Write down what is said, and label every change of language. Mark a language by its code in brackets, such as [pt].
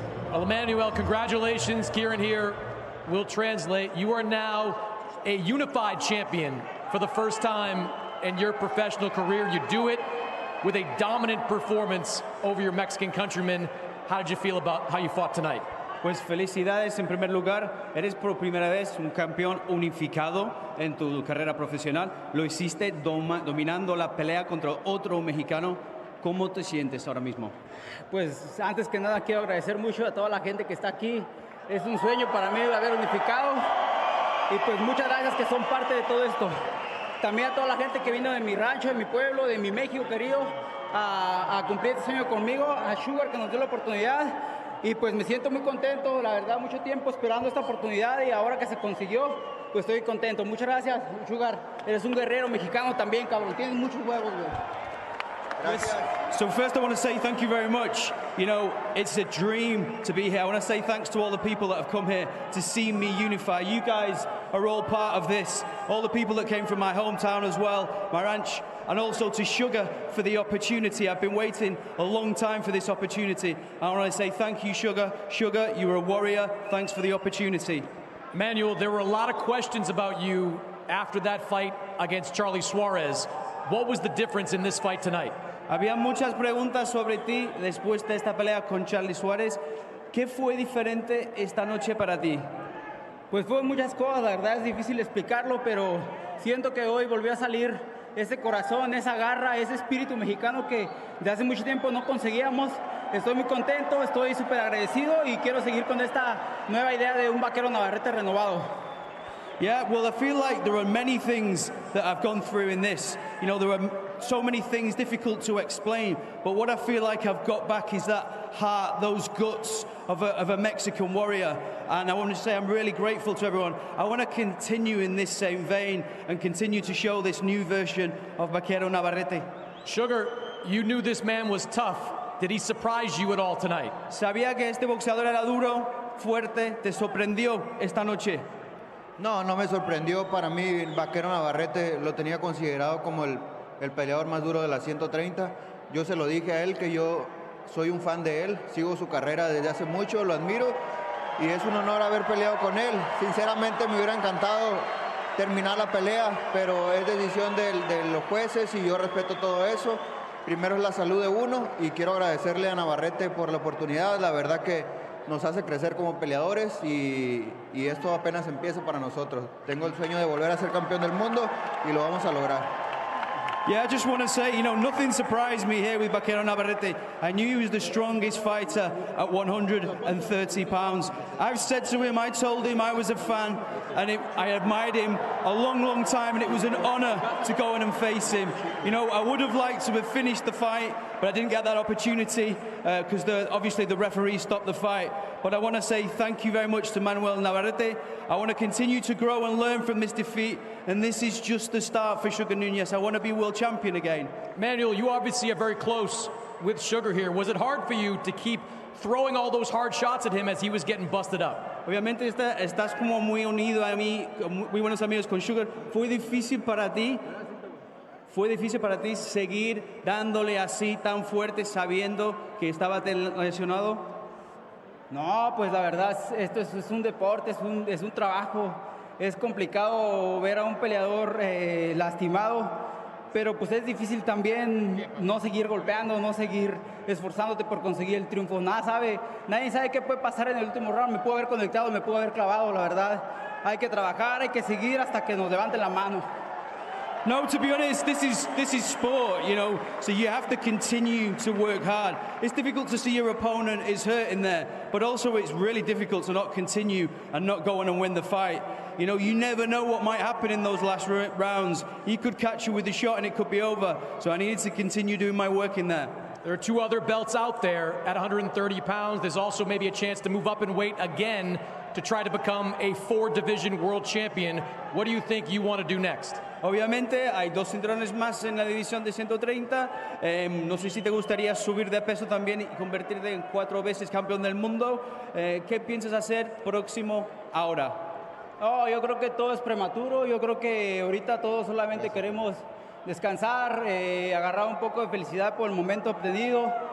[en] Well, EMANUEL, congratulations. Kieran here will translate. You are now a unified champion for the first time in your professional career. You do it with a dominant performance over your Mexican countrymen. How did you feel about how you fought tonight? [es] Pues felicidades en primer lugar, eres por primera vez un campeón unificado en tu carrera profesional. Lo hiciste dominando la pelea contra otro mexicano. ¿Cómo te sientes ahora mismo? Pues antes que nada quiero agradecer mucho a toda la gente que está aquí. Es un sueño para mí haber unificado. Y pues muchas gracias que son parte de todo esto. También a toda la gente que vino de mi rancho, de mi pueblo, de mi México querido, a cumplir este sueño conmigo, a Sugar que nos dio la oportunidad. Y pues me siento muy contento, la verdad, mucho tiempo esperando esta oportunidad y ahora que se consiguió, pues estoy contento. Muchas gracias, Sugar. Eres un guerrero mexicano también, cabrón. Tienes muchos huevos, güey. [en] So first I want to say thank you very much. You know, it's a dream to be here. I want to say thanks to all the people that have come here to see me unify. You guys are all part of this. All the people that came from my hometown as well, my ranch, and also to Sugar for the opportunity. I've been waiting a long time for this opportunity. I want to say thank you, Sugar. Sugar, you were a warrior. Thanks for the opportunity. EMANUEL, there were a lot of questions about you after that fight against Charlie Suarez. What was the difference in this fight tonight? [es] Había muchas preguntas sobre ti después de esta pelea con Charlie Suárez. ¿Qué fue diferente esta noche para ti? Pues fue muchas cosas, la verdad es difícil explicarlo, pero siento que hoy volvió a salir ese corazón, esa garra, ese espíritu mexicano que de hace mucho tiempo no conseguíamos. Estoy muy contento, estoy súper agradecido y quiero seguir con esta nueva idea de un vaquero Navarrete renovado. [en] Yeah, well, I feel like there are many things that I've gone through in this. You know, there are so many things difficult to explain, but what I feel like I've got back is that heart, those guts of a Mexican warrior. And I want to say I'm really grateful to everyone. I want to continue in this same vein and continue to show this new version of Vaquero Navarrete. Sugar, you knew this man was tough. Did he surprise you at all tonight? [es] ¿Sabía que este boxeador era duro, fuerte? ¿Te sorprendió esta noche? No, no me sorprendió. Para mí, Vaquero Navarrete lo tenía considerado como el peleador más duro de las 130. Yo se lo dije a él que yo soy un fan de él, sigo su carrera desde hace mucho, lo admiro y es un honor haber peleado con él. Sinceramente me hubiera encantado terminar la pelea, pero es decisión de los jueces y yo respeto todo eso. Primero es la salud de uno y quiero agradecerle a Navarrete por la oportunidad. La verdad que nos hace crecer como peleadores y esto apenas empieza para nosotros. Tengo el sueño de volver a ser campeón del mundo y lo vamos a lograr. [en] Yeah, I just want to say, you know, nothing surprised me here with Vaquero Navarrete. I knew he was the strongest fighter at 130 pounds. I've said to him, I told him I was a fan and I admired him a long, long time, and it was an honor to go in and face him. You know, I would have liked to have finished the fight, but I didn't get that opportunity because obviously the referee stopped the fight. But I want to say thank you very much to EMANUEL Navarrete. I want to continue to grow and learn from this defeat, and this is just the start for Sugar Nunes. I want to be world champion again. Manuel, you obviously are very close with Sugar here. Was it hard for you to keep throwing all those hard shots at him as he was getting busted up? [es] Obviamente estás como muy unido a mí, muy buenos amigos con Sugar. ¿Fue difícil para ti seguir dándole así tan fuerte sabiendo que estaba lesionado? No, pues la verdad, esto es un deporte, es un trabajo. Es complicado ver a un peleador lastimado, pero pues es difícil también no seguir golpeando, no seguir esforzándote por conseguir el triunfo. Nadie sabe qué puede pasar en el último round. Me puedo haber conectado, me puedo haber clavado, la verdad. Hay que trabajar, hay que seguir hasta que nos levanten la mano. [en] No, to be honest, this is sport, you know, so you have to continue to work hard. It's difficult to see your opponent is hurting there, but also it's really difficult to not continue and not go on and win the fight. You know, you never know what might happen in those last rounds. He could catch you with a shot and it could be over, so I needed to continue doing my work in there. There are two other belts out there at 130 pounds. There's also maybe a chance to move up in weight again to try to become a 4-division world champion. What do you think you want to do next? [es] Obviamente hay dos cinturones más en la división de 130. No sé si te gustaría subir de peso también y convertirte en 4 veces campeón del mundo. ¿Qué piensas hacer próximo ahora? Oh, yo creo que todo es prematuro. Yo creo que ahorita todos solamente queremos descansar, agarrar un poco de felicidad por el momento obtenido.